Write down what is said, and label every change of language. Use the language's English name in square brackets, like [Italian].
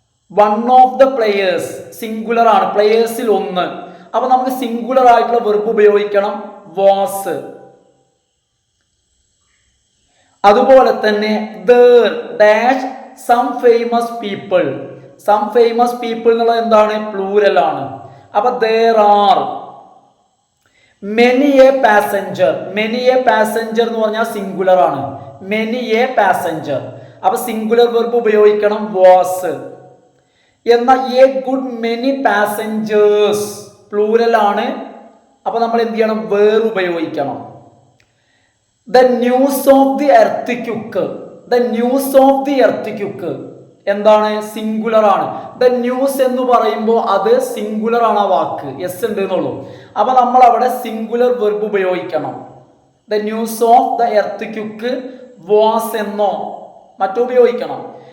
[English] one of the players [Malayalam] singular ആണ്, പ്ലേയേഴ്സിൽ ഒന്ന്. അപ്പൊ നമുക്ക് സിംഗുലർ ആയിട്ടുള്ള വെർബ് ഉപയോഗിക്കണം. വാസ്. അതുപോലെ തന്നെ [English] there dash some famous people. Some famous people [Malayalam] എന്നുള്ളത് എന്താണ്? പ്ലൂരൽ ആണ്. [English] അപ്പൊ there are many a passenger. many a passenger [Malayalam] എന്ന് പറഞ്ഞാൽ സിംഗുലർ ആണ്. [English] many a passenger. [Malayalam] അപ്പൊ സിംഗുലർ വെർബ് ഉപയോഗിക്കണം was. എന്നാൽ [English] a good many passengers [Malayalam] plural ആണ്. അപ്പൊ നമ്മൾ എന്ത് ചെയ്യണം? വേർ ഉപയോഗിക്കണം. [English] the news of the earth the news of the earth [Malayalam] എന്താണ്? സിംഗുലർ ആണ്. ദ ന്യൂസ് എന്ന് പറയുമ്പോൾ അത് സിംഗുലർ ആണ്. ആ വാക്ക് എസ് ഉണ്ട് എന്നുള്ളൂ. അപ്പൊ നമ്മൾ അവിടെ സിംഗുലർ വെർബ് ഉപയോഗിക്കണം. [English] the news of the earth was [Malayalam] എന്നോ മറ്റോ ഉപയോഗിക്കണം.